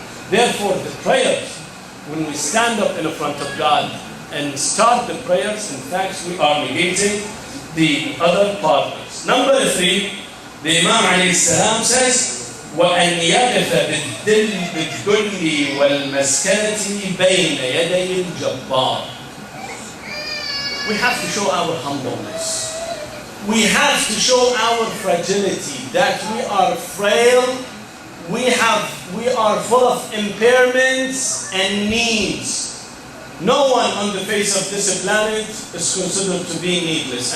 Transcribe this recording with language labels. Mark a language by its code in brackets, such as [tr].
[en] Therefore, the prayers, when we stand up in front of God and start the prayers, in fact, we are negating the other partners. Number 3, the Imam alayhi salam says, [ar] وَأَنْ يَقِفَ بِالذُّلِّ وَالْمَسْكَنَةِ بَيْنَ يَدَيِ الْجَبَّارِ. [en] We have to show our humbleness. We have to show our fragility, that we are frail, we are full of impairments and needs. No one on the face of this planet is considered to be needless.